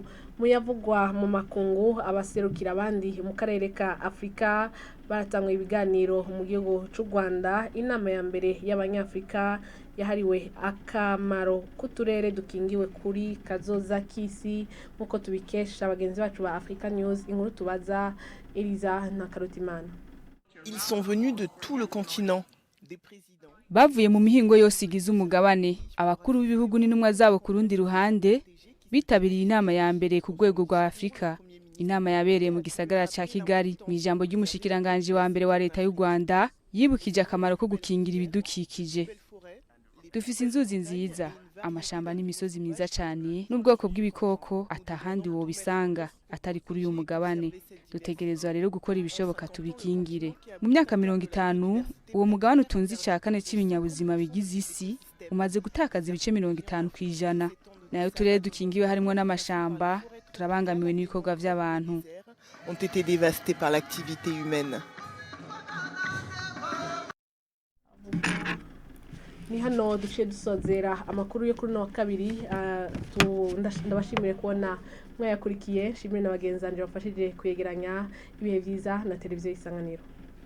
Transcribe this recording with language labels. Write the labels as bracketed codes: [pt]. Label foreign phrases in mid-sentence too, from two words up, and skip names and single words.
[rn] Muyavugwa mu makungu, abaserukira abandi mu karere ka Afrika baratangwa ibiganiro mu gihugu c'u Rwanda. Inama ya mbere y'abanyafrika yahariwe akamaro k'uturere dukingiwe kuri kazoza k'isi, nkuko tubikesha bagenzi bacu ba Africa News. Inkuru tubaza Eliza na Karutimana. [fr] Ils sont venus de tout le continent. [rn] Bavuye mu mihingo yose igize umugabane. Abakuru b'ibihugu n'intumwa zabo ku rundi ruhande bitabiriye inama ya mbere ku rwego rwa Afrika. Inama yabereye mu gisagara ca Kigali. Mu ijambo ry'umushikiranganje wa mbere wa leta y'u Rwanda yibukije akamaro ko gukingira ibidukikije. Dufise inzuzi nziza, amashamba n'imisozi myiza cyane n'ubwoko bw'ibikoko atahandi wobisanga atari kuri uyu mugabane. Dutegerezwa rero gukora ibishoboka tubikingire. Mu myaka 50 uwo mugabane utunze icya kane cy'ibinyabuzima bigize isi umaze gutakaza ibice 50%. Nayo turere dukingiwe harimo n'amashamba turabangamiwe n'ibikorwa by'abantu. [fr] Ont été dévastés par l'activité humaine. [rn] Ni hano duce dusozera amakuru yo kuri no kabiri ndabashimire kubona mwayakurikiye. Shimire na bagenzanje bafashije kwegeranya ibihe byiza na televiziyo Isanganiro.